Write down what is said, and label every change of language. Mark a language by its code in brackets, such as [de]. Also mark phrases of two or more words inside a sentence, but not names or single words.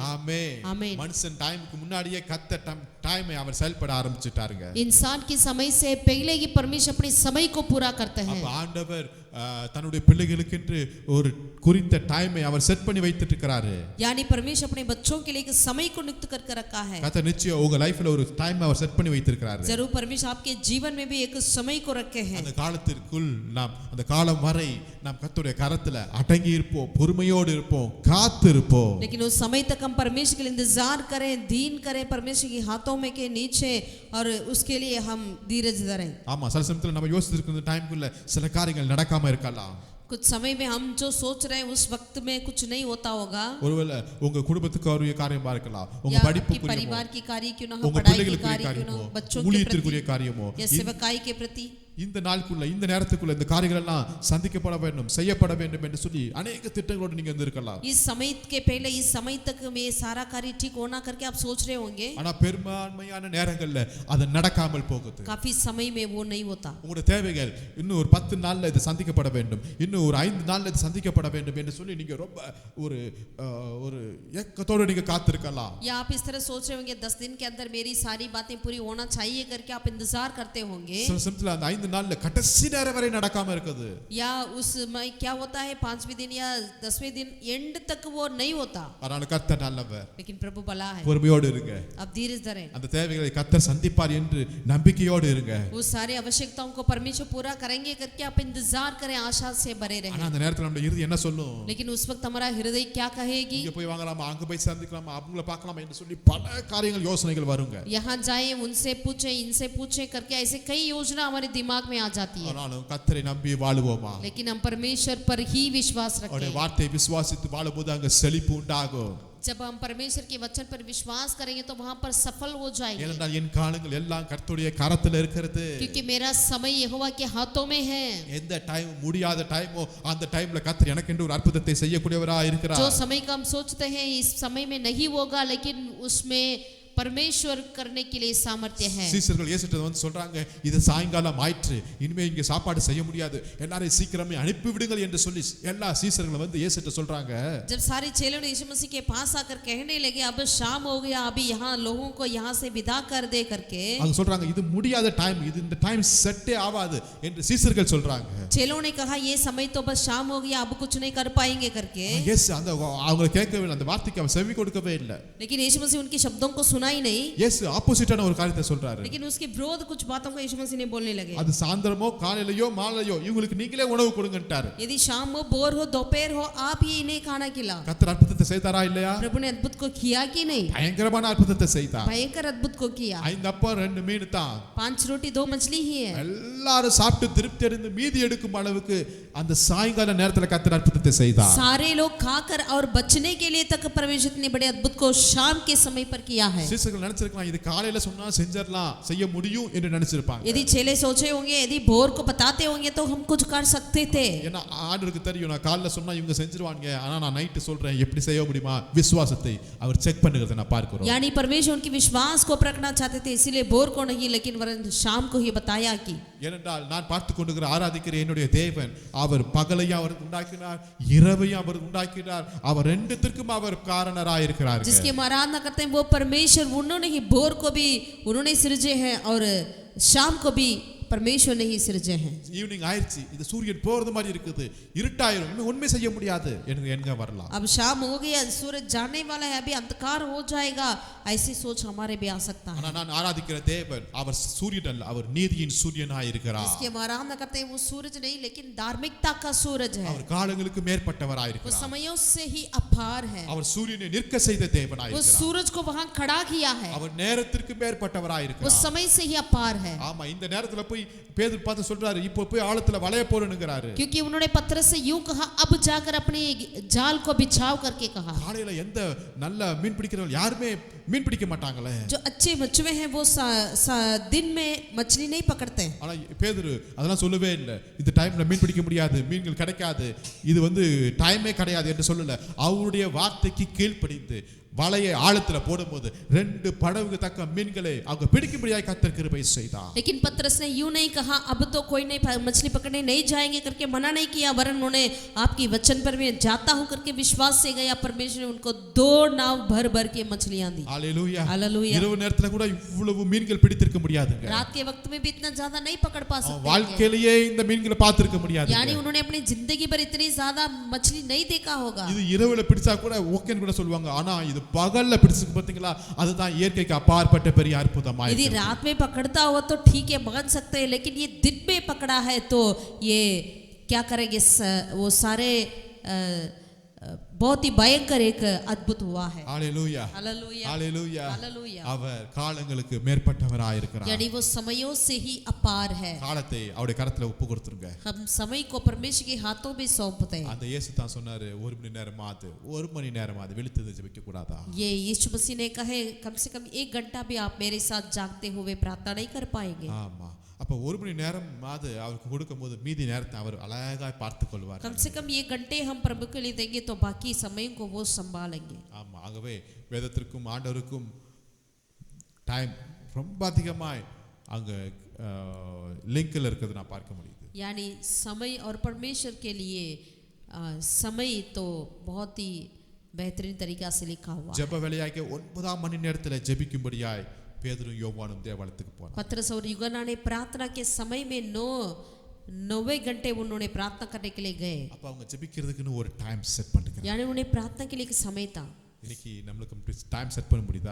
[ta] ஆமென். [hi] आमीन। [ta] மனுஷன் டைமுக்கு முன்னாடியே கர்த்தர் டைமை அவர் செயல்பட ஆரம்பிச்சிட்டாருங்க. [hi] इंसान की समय से पहले ही परमेश्वर अपने समय को पूरा करते हैं। [ta] அப்ப ஆண்டவர் தன்னுடைய பிள்ளைகளுக்கென்று ஒரு குறித்த டைமை அவர் செட் பண்ணி வைத்துட்டு இருக்கிறாரு. [hi] यानी परमेश्वर अपने बच्चों के लिए एक समय को नियुक्त करके रखा है। [ta] கர்த்தர் நிச்சயம் உங்க லைஃப்ல ஒரு டைம் அவர் செட் பண்ணி வைத்திருக்கிறாரு. [hi] जरूर परमेश्वर आपके जीवन में भी एक समय को रखे हैं। [ta] அந்த காலத்திற்குள் நாம் அந்த காலம் வரை நாம் கர்த்தருடைய கரத்துல அடங்கி இருப்போம், பொறுமையோடு இருப்போம், காத்து இருப்போம். [hi] लेकिन उस समय तक हम परमेश्वर के लिए इंतजार करें, दीन करें परमेश्वर के हाथों में के नीचे, और उसके लिए हम धीरज धरें। [ta] ஆமா, சில சமயத்துல நம்ம யோசிச்சிருக்கிற டைம்க்குள்ள சில காரியங்கள் நடக்காம இருக்கலாம். [hi] कुछ समय में हम जो सोच रहे हैं उस वक्त में कुछ नहीं होता होगा, [ta] ஒருவேளை உங்க குடும்பத்துக்கு ஒரு காரியமா இருக்கலாம், உங்க [hi] या आपके [ta] படிப்புக்குரிய [hi] परिवार की कार्य क्यों ना हो, [ta] உங்க [hi] पढ़ाई की [ta] பிள்ளைகளுக்குரிய [hi] कार्य क्यों ना [ta] காரியமோ, [hi] हो, बच्चों के [ta] ஊழியத்திற்குரிய [hi] प्रति [ta] காரியமோ, [hi] या सेवकाई के प्रति, [ta] இந்த நாளுக்குள்ள இந்த நேரத்துக்குள்ள இந்த காரியங்கள் எல்லாம் சந்திக்கப்பட வேண்டும், செய்யப்பட வேண்டும் என்று சொல்லி अनेक திட்டங்களோடு நீங்க இருந்திருக்கலாம். [hi] इस समय के पहले इस समय तक में ये सारा कार्य ठीक होना करके आप सोच रहे होंगे, [ta] ஆனா பெரும்பான்மையான நேரங்கள்ல அது நடக்காமல் போகுது. [hi] काफी समय में वो नहीं होता। [ta] உங்களுடைய தேவைகள் இன்னும் ஒரு 10 நாள்ல இது சந்திக்கப்பட வேண்டும், இன்னும் ஒரு 5 நாள்ல இது சந்திக்கப்பட வேண்டும் என்று சொல்லி நீங்க ரொம்ப ஒரு ஏக்கத்தோட நீங்க காத்திருக்கலாம். [hi] या आप इस तरह सोच रहे होंगे 10 दिन के अंदर मेरी सारी बातें पूरी होना चाहिए करके आप इंतजार करते होंगे, [ta] சில சமயத்துல அந்த 5 நாள்ல கடைசி நேரம் வரை நடக்காம இருக்குது. [hi] या उसमें क्या होता है 5वें दिन या 10वें दिन एंड तक वो नहीं होता। [ta] அதனால கர்த்தர் நல்லவர், [hi] लेकिन प्रभु भला है, [ta] பொறுமையோடு இருங்க. [hi] आप धीरज धरें, [ta] அந்த தேவைகளை கர்த்தர் சந்திப்பார் என்று நம்பிக்கையோடு இருங்க. [hi] वो सारी आवश्यकताओं को परमेश्वर पूरा करेंगे करके आप इंतजार करें, आशा से भरे [ta] ஆனா [hi] रहें। [ta] அந்த நேரத்துல நம்ம இருதயம் என்ன சொல்லும்? [hi] लेकिन उस वक्त हमारा हृदय क्या कहेगी? [ta] இங்க போய் வாங்கலாமா, அங்க போய் சந்திக்கலாமா, அவங்கள பார்க்கலாமா என்று சொல்லி பல காரியங்கள் யோசனைகள் வருங்க. [hi] यहाँ जाएं, उनसे पूछें, इनसे पूछें करके ऐसे कई योजना हमारे दिमाग में आ जाती है। [ta] ஆனாலும் கர்த்தரை நம்பி வாழுவோமா? [hi] लेकिन हम परमेश्वर पर ही विश्वास [ta] அவருடைய [hi] रखें। [ta] வார்த்தையை விசுவாசித்து வாழும்போது அங்க செழிப்பு உண்டாகும். [hi] जब हम परमेश्वर के वचन पर विश्वास करेंगे तो वहां पर सफल हो जाएंगे, [ta] ஏனென்றால் என் காலங்கள் எல்லாம் கர்த்தருடைய கரத்துல இருக்கிறது. [hi] क्योंकि मेरा समय यहोवा के हाथों में है। [ta] எந்த டைம் முடியாத டைமோ அந்த டைம்ல கர்த்தர் எனக்கு என்று ஒரு அற்புதத்தை செய்யக்கூடியவரா இருக்கிறார். [hi] जो समय का हम सोचते हैं इस समय में नहीं होगा, लेकिन उसमें परमेश्वर करने के लिए सामर्थ्य है। [ta] சீசர்கள் இயேசுட்ட வந்து சொல்றாங்க, இது சாயங்காலம் ஆயிற்று, இனிமே இங்க சாப்பாடு செய்ய முடியாது, எல்லாரையும் சீக்கிரமே அனுப்பி விடுங்கள் என்று சொல்லி எல்லா சீசர்களும் வந்து இயேசுட்ட சொல்றாங்க. [hi] जब सारे चेलों ने यीशु मसीह के पास आकर कहने लगे अब शाम हो गया, अभी यहाँ लोगों को यहाँ से विदा कर दे करके, [ta] அவங்க சொல்றாங்க இது முடியாத டைம், இது இந்த [en] time set [ta] ஆகாது என்று சீசர்கள் சொல்றாங்க. [hi] चेलों ने कहा ये समय तो बस शाम हो गया, अब कुछ नहीं कर पाएंगे करके, [ta] இயேசு அந்த அவங்க கேட்கவே இல்லை, அந்த வார்த்தைக்கு அவர் செவி கொடுக்கவே இல்லை. [hi] लेकिन यीशु मसीह उनके शब्दों को सुना ही नहीं, [ta] இயேசு ஆப்போசிட்டான ஒரு காரியத்தை சொல்றாரு. [hi] लेकिन उसके विरोध कुछ बातों को यीशु मसीह ने बोलने लगे। [ta] அது சாயந்தரமோ காலையிலயோ மாலையோ இவங்களுக்கு நீங்களே உணவு கொடுங்கன்ட்டாரு. [hi] यदि शाम हो, भोर हो, दोपहर हो, आप ही इन्हें खाना खिलाओ। [ta] கர்த்தர் அற்புதத்தை செய்தாரா இல்லையா? [hi] प्रभु ने अद्भुत को किया कि नहीं? [ta] பயங்கரமான அற்புதத்தை செய்தார். [hi] भयंकर अद्भुत को किया। [ta] 5 அப்பம் 2 மீன் தான். [hi] 5 रोटी 2 मछली ही है। [ta] எல்லாரும் சாப்பிட்டு திருப்தி அடைந்து மீதி எடுக்கும் அளவுக்கு அந்த சாயங்கால நேரத்துல கர்த்தர் அற்புதத்தை செய்தார். [hi] सारे लोग खाकर और बचने के लिए तक परमेश्वर ने बड़े अद्भुत को शाम के समय पर किया है। [ta] சீசர்கள் நினைச்சிருக்கலாம் இது காலையில சொன்னா செஞ்சிடலாம் செய்ய முடியும் என்று நினைச்சிருப்பாங்க. [hi] यदि चेले सोचे होंगे, यदि भोर को बताते होंगे तो हम कुछ कर सकते थे. [ta] ஏன்னா ஆண்டவருக்கு தெரியும் நான் காலையில சொன்னா இவங்க செஞ்சிருவாங்க, ஆனா நான் நைட் சொல்றேன் எப்படி செய்ய முடியுமா? விசுவாசத்தை அவர் செக் பண்ணுகிறதை நான் பார்க்கிறோம். [hi] यानी परमेश्वर उनकी विश्वास को परखना चाहते थे, इसीलिए भोर को नहीं लेकिन वरन शाम को ही बताया कि [ta] ஏனென்றால் நான் பார்த்து கொண்டிருக்கிற ஆராதிக்கிற என்னுடைய தேவன் அவர் பகலையும் அவர் உண்டாக்கினார், இரவையும் அவர் உண்டாக்கினார், அவர் ரெண்டுத்திற்கும் அவர் காரணராய் இருக்கிறார். [hi] जिसकी हम आराधना करते हैं वो परमेश्वर, उन्होंने ही भोर को भी उन्होंने सृजे हैं और शाम को भी परमेश्वर ने ही सृजे हैं. [ta] ஈவினிங் ஆயிடுச்சு, இது சூரியன் போறது மாதிரி இருக்குது, இருட்டாயிரும், இனிமே ஒண்ணுமே செய்ய முடியாது என்க வரலாம். [hi] अब शाम हो गया, सूरज जाने वाला है, अभी अंधकार हो जाएगा, ऐसी सोच हमारे भी आ सकता है. [ta] ஆனா நான் ஆராதிக்கிற தேவன் அவர் சூரியன் அல்ல, அவர் நீதியின் சூரியனாய் இருக்கிறார். [hi] इसकी हम आराधना करते हैं वो सूरज नहीं लेकिन धार्मिकता का सूरज है. [ta] அவர் காலங்களுக்கு மேற்பட்டவராய் [hi] वो [ta] இருக்கிறார். [hi] समयों से ही अपार है. [ta] அவர் சூரியனை நிற்க செய்த தேவனாய் [hi] वो [ta] இருக்கிறார். [hi] सूरज को वहां खड़ा किया है. [ta] அவர் நேரத்திற்கு மேற்பட்டவராய் [hi] वो [ta] இருக்கிறார். [hi] समय से ही अपार है. [ta] ஆமா, இந்த நேரத்துல போய் பேதுரு பார்த்து சொல்றாரு, இப்போ போய் ஆழத்துல வளைய போறேன்னுங்கறாரு. [hi] क्योंकि उन्होंने पतरस से यूं कहा, अब जाकर अपने जाल को बिछाओ करके कहा. [ta] காலையில எந்த நல்ல மீன் பிடிக்கிறவங்க யாருமே மீன் பிடிக்க மாட்டாங்களே. [hi] जो अच्छे मछुए हैं वो दिन में मछली नहीं पकड़ते. [ta] ஆனா பேதுரு அதெல்லாம் சொல்லவே இல்லை. இந்த டைம்ல மீன் பிடிக்க முடியாது, மீன்கள் கிடைக்காது, இது டைமே கிடையாது என்று சொல்லல. அவருடைய வார்த்தைக்கு கீழ்ப்படிந்து வலையை ஆழத்துல போடும்போது 2 படகுக்கு தக்க மீன்களை அவங்க பிடிக்கும்படியாய் கர்த்தர் கிருபை செய்தார். [hi] लेकिन पतरस ने यूं नहीं कहा अब तो कोई नहीं मछली पकड़ने नहीं जाएंगे करके मना नहीं किया, वरन उन्होंने आपकी वचन पर मैं जाता हूं करके विश्वास से गया. परमेश्वर ने उनको 2 नाव भर भर के मछलियां दी. हालेलुया, हालेलुया. [ta] இரவு நேரத்துல கூட இவ்வளவு மீன்கள் பிடித்திருக்க முடியாதுங்க. [hi] रात के वक्त में भी इतना ज्यादा नहीं पकड़ पा सकते. [ta] வாழ்க்கையிலேயே இந்த மீன்களை பார்த்திருக்க முடியாது. [hi] यानी उन्होंने अपनी जिंदगी भर इतनी ज्यादा मछली नहीं देखा होगा. [ta] இது இரவுல பிடிச்சா கூட ஓகேன்னு கூட சொல்லுவாங்க. ஆனா இது பகல்ல பிடிச்சிருக்கு பாத்தீங்களா, அதுதான் இயற்கைக்கு அப்பாற்பட்ட பெரிய அற்புதமாய். [hi] यदि रात में पकड़ता हो तो ठीक है, मान सकते हैं, लेकिन ये दिन में पकड़ा है तो ये क्या करेंगे? वो सारे बहुत ही भयंकर एक अद्भुत हुआ है. हालेलुया, हालेलुया, हालेलुया, हालेलुया. [ta] அவர் காலங்களுக்கு மேற்பட்டவராய் இருக்கிறார். [hi] यानी वो समयों से ही अपार है. [ta] காலத்தை அவருடைய கரத்துல ஒப்பு கொடுத்துருங்க. [hi] हम समय को परमेश्वर के हाथों में सौंपते हैं. [ta] அந்த இயேசு தான் சொன்னாரு, 1 மணி நேரமாது 1 மணி நேரமாது விழித்து ஜெபிக்க கூடாதா? [hi] ये यीशु मसीह ने कहे कम से कम 1 घंटा भी आप मेरे साथ जागते हुए प्रार्थना नहीं कर पाएंगे. [ta] ஆமா, அப்ப 1 மணி நேரமாது அவருக்கு கொடுக்கும்போது மீதி நேரத்தை அவர் அழகாய் பார்த்துக் கொள்வார். [hi] कम से कम 1 घंटे हम प्रभु के लिए देंगे तो बाकी समय को वो संभालेंगे. [ta] ஆமா, ஆகவே வேதத்திற்கும் ஆண்டவருக்கும் டைம் ரொம்ப அதிகமாய் அங்க லிங்க்ல இருக்குது நான் பார்க்க முடியுது. [hi] यानी समय और परमेश्वर के लिए समय तो बहुत ही बेहतरीन तरीका से लिखा हुआ. [ta] ஜெப வேளையாக 9 மணி நேரத்துல ஜெபிக்கும்படியாய் பேதுரு யோவானும் தேவாலயத்துக்கு போனார். [hi] पतरस और यूहन्ना ने प्रार्थना के समय में 9 घंटे उन्होंने प्रार्थना करने के लिए गए. [ta] அப்ப அவங்க ஜெபிக்கிறதுக்குன்னு ஒரு [en] time set [ta] பண்ணிக்கிறாங்க. [hi] यानी उन्हें प्रार्थना के लिए एक समय था. [ta] இன்னைக்கு நம்மளுக்கு [en] time set [ta] பண்ண முடியுதா?